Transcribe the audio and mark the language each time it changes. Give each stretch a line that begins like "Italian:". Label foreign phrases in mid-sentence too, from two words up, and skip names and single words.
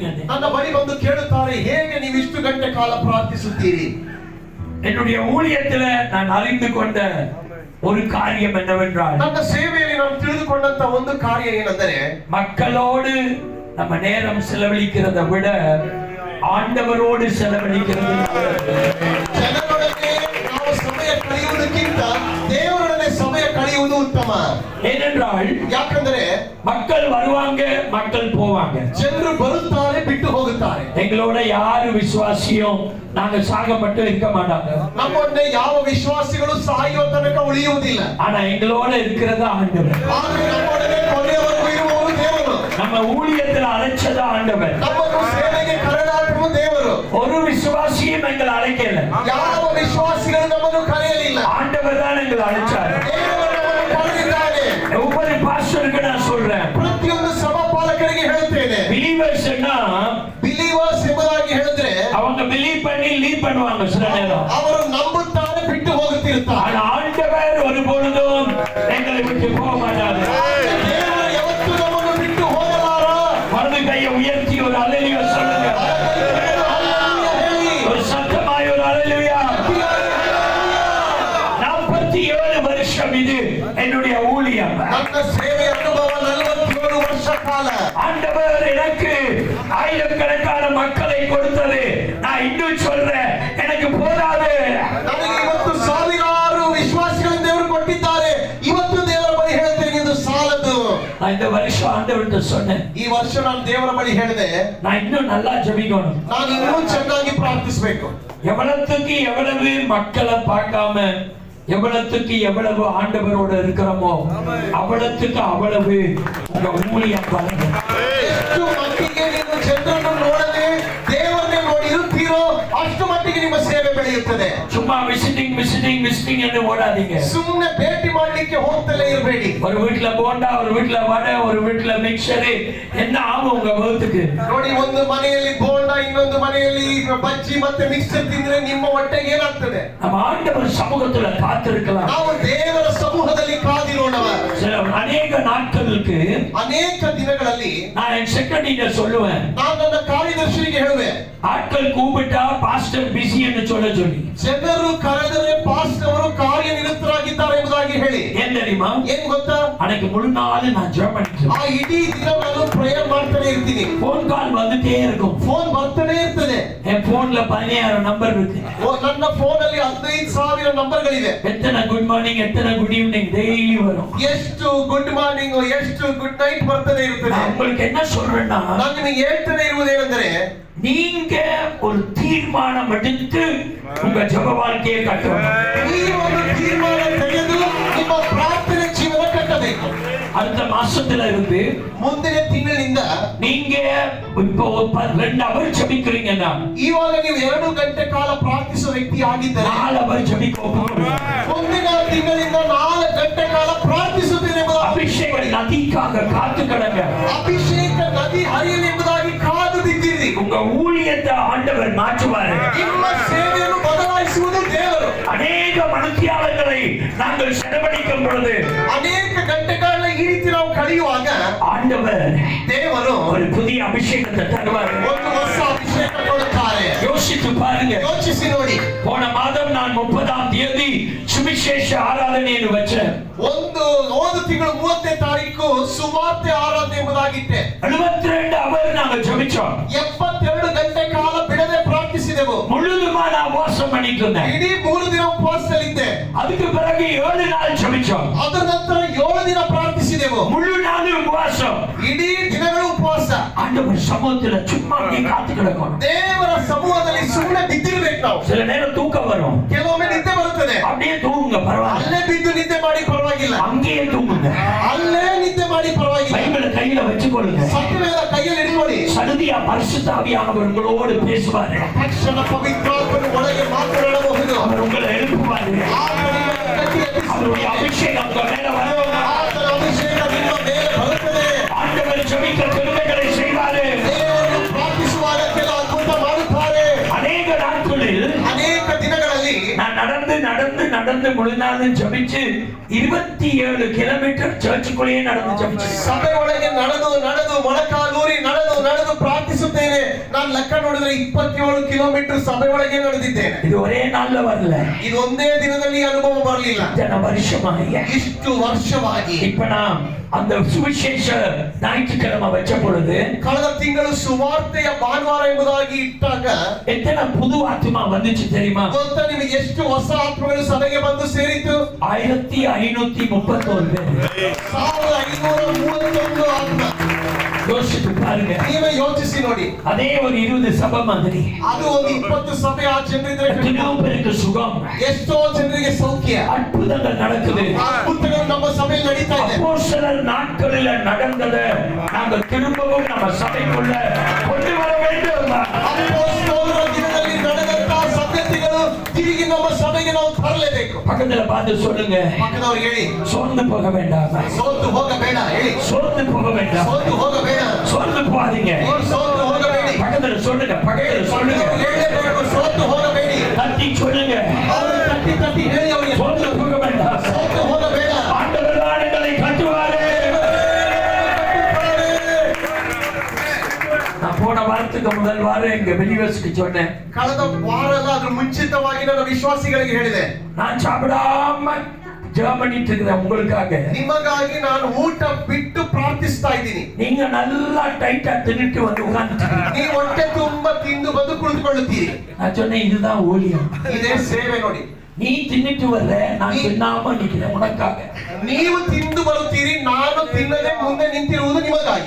Kannada: ನನ್ನ ಬಳಿ ಬಂದು ಕೇಳುತ್ತಾರೆ ಹೇಗೆ ನೀವು ಇಷ್ಟು ಗಂಟೆ ಕಾಲ ಪ್ರಾರ್ಥಿಸುತ್ತೀರಿ
Tamil: என்னுடைய ஊழியத்துல நான் அறிந்து கொண்ட ஒரு காரியம் என்னவென்றால்
Kannada: ನನ್ನ ಸೇವೆಯಲ್ಲಿ ನಾನು ತಿಳಿದುಕೊಂಡಂತ ಒಂದು ಕಾರ್ಯ ಏನೆಂದರೆ
Tamil: மக்களோடு நம்ம நேரம் செலவழிக்கிறதை விட ஆண்டவரோடு செலவழிக்கிறது
Kannada: ಜನರೊಡನೆ ನಾವು ಸಮಯ ಕಳೆಯುವುದಕ್ಕಿಂತ ದೇವರೊಡನೆ ಸಮಯ ಕಳೆಯುವುದು ಉತ್ತಮ
Tamil: ஏனென்றால்
Kannada: ಯಾಕಂದ್ರೆ
Tamil: மக்கள் வருவாங்க மக்கள் போவாங்க
Kannada: ಜನರು ಬರುತ್ತಾರೆ ಬಿಟ್ಟು ಹೋಗುತ್ತಾರೆ
Tamil: எங்களோட யாரு விசுவாசியும் நாங்க சாக மட்டும் இருக்க மாட்டாங்க
Kannada: ನಮ್ಮೊಡನೆ ಯಾವ ವಿಶ್ವಾಸಿಗಳು ಸಾಯುವ ತನಕ ಉಳಿಯುವುದಿಲ್ಲ
Tamil: ஆனா எங்களோட இருக்கிறது ஆண்டவர்
Kannada: ಆದರೆ ನಮ್ಮೊಡನೆ ಕೊನೆಯವರೆಗೂ ಇರುವವರು ದೇವರು
Tamil: நம்ம ஊழியத்துல அழைச்சது ஆண்டவர்
Kannada: ನಮ್ಮನ್ನು ಸೇವೆಗೆ ಕರೆದಾಡುವ ದೇವರು
Tamil: ஒரு விசுவாசியும் எங்களை அழைக்கல
Kannada: ಯಾವ ವಿಶ್ವಾಸಿಗಳು ನಮ್ಮನ್ನು ಕರೆಯಲಿಲ್ಲ
Tamil: ஆண்டவர் தான் எங்களை அழைச்சார்
Kannada: ದೇವರು ನಮ್ಮನ್ನು ಕರೆದಿದ್ದಾನೆ
Tamil: ஒவ்வொரு பாஸ்டருக்கு நான் சொல்றேன்
Kannada: ಪ್ರತಿಯೊಂದು ಸಭಾಪಾಲಕರಿಗೆ ಹೇಳ್ತೇನೆ
Tamil: பிலீவர்ஸ்னா
Kannada: ಬಿಲೀವರ್ಸ್ ಎಂಬುದಾಗಿ ಹೇಳಿದ್ರೆ
Tamil: அவங்க பிலீவ் பண்ணி லீவ் பண்ணுவாங்க சில நேரம்
Kannada: ಅವರು ನಂಬುತ್ತಾರೆ ಬಿಟ್ಟು ಹೋಗುತ್ತಿರುತ್ತಾರೆ
Tamil: ஆனா ஆண்டவர் ஒரு பொழுதும் எங்களை விட்டு போக மாட்டார்
Kannada: ದೇವರು ಯಾವತ್ತೂ ನಮ್ಮನ್ನು ಬಿಟ್ಟು ಹೋಗಲಾರ
Tamil: வலது கையை உயர்த்தி ஒரு அல்லேலூயா சொல்லுங்க ஒரு சத்தமாய் ஒரு அல்லேலூயா 47 வருஷம் இது என்னுடைய ஊழியம்
Kannada: ನನ್ನ ಸೇವೆ ಅನುಭವ 47 ವರ್ಷ ಕಾಲ
Tamil: ஆண்டவர் எனக்கு ஆயிரக்கணக்கான மக்களை கொடுத்தது நான் இன்னும் சொல்றேன் எனக்கு போதாது
Kannada: ನನಗೆ ಇವತ್ತು ಸಾವಿರಾರು ವಿಶ್ವಾಸಿಗಳನ್ನು ದೇವರು ಕೊಟ್ಟಿದ್ದಾರೆ ಇವತ್ತು ದೇವರ ಬಳಿ ಹೇಳ್ತೇನೆ ಇದು ಸಾಲದು
Tamil: நான் இந்த வருஷம் ஆண்டவர்கிட்ட சொன்னேன்
Kannada: ಈ ವರ್ಷ ನಾನು ದೇವರ ಬಳಿ ಹೇಳಿದೆ
Tamil: நான் இன்னும் நல்லா ஜெபிக்கணும்
Kannada: ನಾನು ಇನ್ನೂ ಚೆನ್ನಾಗಿ ಪ್ರಾರ್ಥಿಸಬೇಕು
Tamil: எவ்வளவுக்கு எவ்வளவு மக்களை பார்க்காம எவ்வளவுக்கு எவ்வளவு ஆண்டவரோட இருக்கிறோமோ அவ்வளவுக்கு அவ்வளவு உங்க ஊழியம் வளரும்
Kannada: ಎಷ್ಟು ಮಟ್ಟಿಗೆ ನೀವು ಜನರನ್ನು ನೋಡದೆ ದೇವರನ್ನೇ ನೋಡಿ ಇರುತ್ತೀರೋ ಅಷ್ಟು ಮಟ್ಟಿಗೆ ನಿಮ್ಮ ಸೇವೆ ಬೆಳೆಯುತ್ತದೆ
Tamil: சும்மா விசிட்டிங் விசிட்டிங் என்று ஓடாதீங்க.
Kannada: ಸುಮ್ಮನೆ ಭೇಟಿ ಮಾಡ್ಲಿಕ್ಕೆ ಹೋಗ್ತಲೇ ಇರಬೇಡಿ.
Tamil: ஒரு வீட்ல போண்டா, ஒரு வீட்ல வடை, ஒரு வீட்ல மிக்சர், என்ன ஆகும் உங்க வயிற்றுக்கு?
Kannada: ನೋಡಿ, ಒಂದು ಮನೆಯಲ್ಲಿ ಬೋಂಡ, ಇನ್ನೊಂದು ಮನೆಯಲ್ಲಿ ಬಜ್ಜಿ ಮತ್ತೆ ಮಿಕ್ಸರ್ ತಿಂದ್ರೆ ನಿಮ್ಮ ಹೊಟ್ಟೆಗೆ ಏನಾಗ್ತದೆ?
Tamil: நம்ம ஆண்டவர் சமூகத்துல காத்திருக்கலாம்.
Kannada: ನಾವು ದೇವರ ಸಮೂಹದಲ್ಲಿ ಕಾದಿರೋಣವ.
Tamil: சில அநேக நாட்களுக்கு,
Kannada: ಅನೇಕ ದಿನಗಳಲ್ಲಿ
Tamil: நான் என் செக்ரட்டரிட்ட சொல்லுவேன்,
Kannada: ನಾನು ನನ್ನ ಕಾರ್ಯದರ್ಶಿಗೆ ಹೇಳುವೆ,
Tamil: ஆட்கள் கூப்பிட்டா பாஸ்டர் பிஸி என்று சொல்ல சொல்லி.
Kannada: ಜನರು ಕರೆದರೆ ಪಾಸ್ಟರ್ ಅವರು ಕಾರ್ಯನಿರತರಾಗಿದ್ದಾರೆ ಎಂಬುದಾಗಿ ಹೇಳಿ.
Tamil: ಏನ್ தெரியுமா?
Kannada: ಏನ್ ಗೊತ್ತಾ?
Tamil: அன்னைக்கு முழு நாள் நான் ஜெபம் பண்ணிட்டு
Kannada: ಆ ಇಡೀ ದಿನ ನಾನು ಪ್ರೇಯರ್ ಮಾಡ್ತಾನೆ ಇರ್ತೀನಿ.
English: phone call
Tamil: வந்துட்டே இருக்கும்.
Kannada: ಫೋನ್ ಬರ್ತಾನೆ ಇರ್ತದೆ.
Tamil: என் போன்ல 16000 நம்பர் இருக்கு.
Kannada: ನನ್ನ ಫೋನ್ ಅಲ್ಲಿ 15,000 ನಂಬರ್ಗಳಿವೆ.
Tamil: எத்தனை
English: good morning,
Tamil: எத்தனை
English: good evening
Tamil: டெய்லி வரும்.
Kannada: ಎಷ್ಟು
English: good morning,
Kannada: ಎಷ್ಟು
English: good night
Kannada: ಬರ್ತಾನೆ ಇರ್ತದೆ.
Tamil: நான் உங்களுக்கு என்ன சொல்றேன்னா,
Kannada: ನಾನು ನಿಮಗೆ ಹೇಳ್ತಾನೆ ಇರುವುದೇನೆಂದರೆ,
Tamil: நீங்க ஒரு தீர்மானம் எடுத்து உங்க ஜெப வாழ்க்கையை கட்டணும்.
Kannada: ನೀವು ಒಂದು ತೀರ್ಮಾನ ತೆಗೆದು ನಿಮ್ಮ ಪ್ರಾರ್ಥನೆ ಜೀವನ ಕಟ್ಟಬೇಕು.
Tamil: அடுத்த மாசத்துல இருந்து
Kannada: ಮುಂದಿನ ತಿಂಗಳಿಂದ
Tamil: நீங்க இப்போ 2 அவர் ஜெபிக்கிறீங்கன்னா,
Kannada: ಇವಾಗ ನೀವು 2 ಗಂಟೆ ಕಾಲ ಪ್ರಾರ್ಥಿಸುವ ವ್ಯಕ್ತಿ ಆಗಿದ್ದರೆ
Tamil: 4 அவர் ஜெபிக்க போறீங்க.
Kannada: ಮುಂದಿನ ತಿಂಗಳಿಂದ 4 ಗಂಟೆ ಕಾಲ ಪ್ರಾರ್ಥಿಸುತ್ತೇನೆ ಎಂಬುದಾಗಿ
Tamil: அபிஷேக நதிக்காக காத்து கிடங்க.
Kannada: ಅಭಿಷೇಕ ನದಿ ಹರಿಯಲಿ ಎಂಬುದಾಗಿ ಕಾದು ಬಿದ್ದಿರಿ.
Tamil: உங்க ஊழியத்தை ஆண்டவர் மாற்றுவாரு.
Kannada: ನಿಮ್ಮ ಸೇವೆಯನ್ನು ಬದಲಾಯಿಸುವುದು ದೇವರು.
Tamil: அநேக மனுஷியாளர்களை நாங்கள் செலவழிக்கும் பொழுது,
Kannada: ಅನೇಕ ಗಂಟೆಗಳನ್ನ ಈ ರೀತಿ ನಾವು ಕಳೆಯುವಾಗ
Tamil: ஆண்டவர்
Kannada: ದೇವರು
Tamil: ஒரு புதிய அபிஷேகத்தை தருவார்.
Kannada: ಒಂದು ಹೊಸ ಅಭಿಷೇಕ ಕೊಡುತ್ತಾರೆ.
Tamil: யோசித்து பாருங்க.
Kannada: ಯೋಚಿಸಿ ನೋಡಿ.
Tamil: போன மாதம் நான் 30ஆம் தேதி சுவிசேஷ ஆராதனைಯನ್ನು வச்சேன்.
Kannada: ಒಂದು ತಿಂಗಳು 30ನೇ ತಾರೀಕು ಸುವಾರ್ತೆ ಆರಾಧನೆ ಎಂಬುದಾಗಿಟ್ಟೆ.
Tamil: 72 அவர் நாங்கள் ஜெபிச்சோம்.
Kannada: 72 ಗಂಟೆ ಕಾಲ ಬಿಡದೆ ಪ್ರಾರ್ಥಿಸಿದೆವು.
Tamil: முழுதுமா நான் உபவாசம் பண்ணிட்டு இருந்தேன்.
Kannada: ಇಡೀ 3 ದಿನ ಉಪವಾಸದಲ್ಲಿದ್ದೆ.
Tamil: அதுக்கு பிறகு 7 நாள் ஜெபிச்சோம்.
Kannada: ಅದರ ನಂತರ 7 ದಿನ ಪ್ರಾರ್ಥಿಸಿದೆವು.
Tamil: முழு நாள் உபவாசம்.
Kannada: ಇಡೀ ದಿನಗಳು ಉಪವಾಸ.
Tamil: ஆண்டவர் சமூகத்துல சும்மா அப்படியே காத்து கிடக்கணும்.
Kannada: ದೇವರ ಸಮೂಹದಲ್ಲಿ ಸುಮ್ಮನೆ ಬಿದ್ದಿರ್ಬೇಕು ನಾವು.
Tamil: சில நேரம் தூக்கம் வரும்.
Kannada: ಕೆಲವೊಮ್ಮೆ ನಿದ್ದೆ ಬರುತ್ತದೆ.
Tamil: அப்படியே தூங்குங்க, பரவாயில்ல.
Kannada: ಅಲ್ಲೇ ಬಿದ್ದು ನಿದ್ದೆ ಮಾಡಿ ಪರವಾಗಿಲ್ಲ.
Tamil: அங்கேயே தூங்குங்க.
Kannada: ಅಲ್ಲೇ ನಿದ್ದೆ ಮಾಡಿ ಪರವಾಗಿಲ್ಲ.
Tamil: பைபிளை கையில வச்சுக்கொள்ளுங்க.
Kannada: ಸತ್ಯವೇದ ಕೈಯಲ್ಲಿ ಇಟ್ಕೊಳ್ಳಿ.
Tamil: சடுதியா பரிசுத்த ஆவியானவர் உங்களோடு பேசுவாரு.
Kannada: ತಕ್ಷಣ ಪವಿತ್ರಾತ್ಮನು ಒಳಗೆ ಮಾತನಾಡಬಹುದು.
Tamil: அவர் உங்களை எழுப்புவாரு.
Kannada: ಆತನಿಗೆ ಕಟ್ಟಿ ಎಬ್ಬಿಸಿ.
Tamil: அவருடைய அபிஷேகம் உங்க மேல வரும்.
Kannada: ಆತನ ಅಭಿಷೇಕ ನಿಮ್ಮ ಮೇಲೆ ಬರುತ್ತದೆ.
Tamil: ஆண்டவர் ஜெபிக்க பெருமைகளை செய்வாரு.
Kannada: ದೇವರು ಪ್ರಾರ್ಥಿಸುವಾಗ ಕೆಲ ಅದ್ಭುತ ಮಾಡುತ್ತಾರೆ.
Tamil: அநேக நாட்களில்
Kannada: ಅನೇಕ ದಿನಗಳಲ್ಲಿ
Tamil: நான் நடந்து முழு நாளும் ஜெபிச்சு 27 கிலோமீட்டர் சர்ச்சுக்குள்ளேயே நடந்து ஜெபிச்சேன்.
Kannada: ಸಭೆ ಒಳಗೆ ನಡೆದು ಮೊಳಕಾಲೂರಿ ನಡೆದು ಪ್ರಾರ್ಥಿಸುತ್ತೇನೆ. ನಾನು ಲೆಕ್ಕ ನೋಡಿದ್ರೆ 27 ಕಿಲೋಮೀಟರ್ ಸಭೆ ಒಳಗೆ ನಡೆದಿದ್ದೇನೆ.
Tamil: இது ஒரே நாள்ல வரல.
Kannada: ಇದು ಒಂದೇ ದಿನದಲ್ಲಿ ಅನುಭವ ಬರಲಿಲ್ಲ.
Tamil: இத்தனை வருஷமாக
Kannada: ಇಷ್ಟು ವರ್ಷವಾಗಿ
Tamil: இப்ப நான் அந்த சுவிசேஷ ஞாயிற்றுக்கிழமை வச்ச பொழுது
Kannada: ಕಳೆದ ತಿಂಗಳು ಸುವಾರ್ತೆಯ ಭಾನುವಾರ ಎಂಬುದಾಗಿ ಇಟ್ಟಾಗ
Tamil: எத்தனை புது ஆத்மா வந்துச்சு தெரியுமா?
Kannada: ಗೊತ್ತಾ ನಿಮಗೆ ಎಷ್ಟು ಹೊಸ ಆತ್ಮಗಳು ಸಭೆಗೆ ಬಂದು ಸೇರಿತು?
Tamil: 1531 பேர்.
Kannada: 1531 ಆತ್ಮ.
Tamil: யோசிச்சு பாருங்க.
Kannada: ನೀವೇ ಯೋಚಿಸಿ ನೋಡಿ.
Tamil: அதே ஒரு 20 சபை மாதிரி.
Kannada: ಅದು ಒಂದು 20 ಸಭೆ ಆ ಜನರಿದ್ರೆ
Tamil: எத்தனையோ பேருக்கு சுகம்,
Kannada: ಎಷ್ಟೋ ಜನರಿಗೆ ಸೌಖ್ಯ,
Tamil: அற்புதங்கள் நடக்குது.
Kannada: ಅದ್ಭುತಗಳು ನಮ್ಮ ಸಭೆಯಲ್ಲಿ ನಡೀತಾ ಇದೆ.
Tamil: அப்போஸ்தலர் நாட்களில் நடந்தது நாங்கள் திரும்பவும் நம்ம சபைக்குள்ள கொண்டு வர வேண்டும்.
Kannada: ಅಪೊಸ್ತಲರ ದಿನದಲ್ಲಿ ನಡೆದಂತಹ ಸಂಗತಿಗಳು ತಿರುಗಿ ನಮ್ಮ ಸಭೆಗೆ ನಾವು ತರಲೇಬೇಕು.
Tamil: பக்கத்துல பார்த்து சொல்லுங்க,
Kannada: ಪಕ್ಕದವ್ರು ಹೇಳಿ,
Tamil: சோர்ந்து போக வேண்டாம்.
Kannada: ಸೋತು ಹೋಗಬೇಡ ಹೇಳಿ.
Tamil: சோர்ந்து போக வேண்டாம்.
Kannada: ಸೋತು ಹೋಗಬೇಡ.
Tamil: சோர்ந்து போகாதீங்க.
Kannada: ನೀವು ಸೋತು ಹೋಗಬೇಡಿ.
Tamil: பக்கத்துல சொல்லுங்க, பக்கத்துல சொல்லுங்க.
Kannada: ಹೇಳಬೇಕು, ಸೋತು ಹೋಗಬೇಡಿ.
Tamil: தட்டி சொல்லுங்க,
Kannada: ಅವರು ತಟ್ಟಿ ಹೇಳಿ ಅವರಿಗೆ,
Tamil: சோர்ந்து போக வேண்டாம்.
Kannada: ಸೋತು ಹೋಗಬೇಡ.
Tamil: ஆண்டவர் தான் எங்களை கட்டுவாரு. நான் போன வாரத்துக்கு முதல் வாரம் எங்க வெளிவசுக்கு சொன்னேன்.
Kannada: ಕಳೆದ ವಾರ ಅದ್ರ ಮುಂಚಿತವಾಗಿ ನನ್ನ ವಿಶ್ವಾಸಿಗಳಿಗೆ ಹೇಳಿದೆ,
Tamil: நான் சாப்பிடாம ஜெர்மனிட்டு இருக்கிறேன் உங்களுக்காக.
Kannada: ನಿಮಗಾಗಿ ನಾನು ಊಟ ಬಿಟ್ಟು ಪ್ರಾರ್ಥಿಸ್ತಾ ಇದ್ದೀನಿ.
Tamil: நீங்க நல்லா டைட்டா தின்னுட்டு வந்து உட்கார்ந்துட்டீங்க.
Kannada: ನೀವು ಹೊಟ್ಟೆ ತುಂಬಾ ತಿಂದು ಬಂದು ಕುಳಿತುಕೊಳ್ಳುತ್ತೀರಿ.
Tamil: நான் சொன்னேன், இதுதான் ஊழியம்.
Kannada: ಇದೇ ಸೇವೆ ನೋಡಿ.
Tamil: நீ தின்னுட்டு வர்ற, நான் தின்னாம நிக்கிறேன் உனக்காக.
Kannada: ನೀವು ತಿಂದು ಬರುತ್ತೀರಿ, ನಾನು ತಿನ್ನದೆ ಮುಂದೆ ನಿಂತಿರುವುದು ನಿಮಗಾಗಿ.